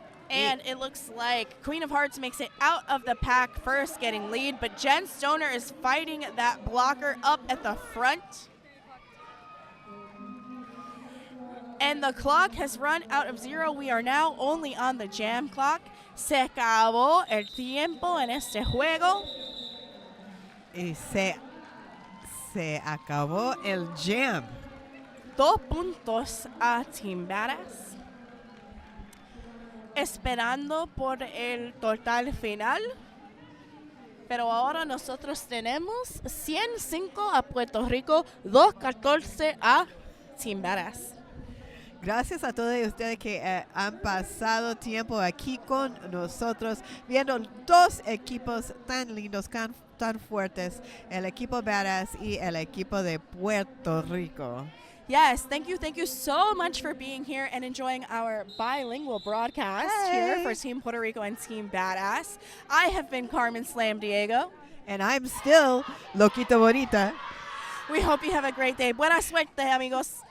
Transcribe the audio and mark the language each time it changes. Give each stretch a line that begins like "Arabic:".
English: And it looks like Queen of Hearts makes it out of the pack first, getting lead, but Jen Stoner is fighting that blocker up at the front. And the clock has run out of 0. We are now only on the jam clock.
Spanish: Se acabó el tiempo en este juego. Y se acabó el jam. 2 puntos a Team Badass. Esperando por el total final. Pero ahora nosotros tenemos 105 a Puerto Rico, 214 a Team Badass. Gracias a todos ustedes que han pasado tiempo aquí con nosotros, viendo dos equipos tan lindos, tan fuertes, el equipo Badass y el equipo de Puerto Rico.
English: Yes, thank you so much for being here and enjoying our bilingual broadcast here for Team Puerto Rico and Team Badass. I have been Carmen Slam Diego. And I'm still Loquita Bonita. We hope you have a great day.
Spanish: Buena suerte, amigos.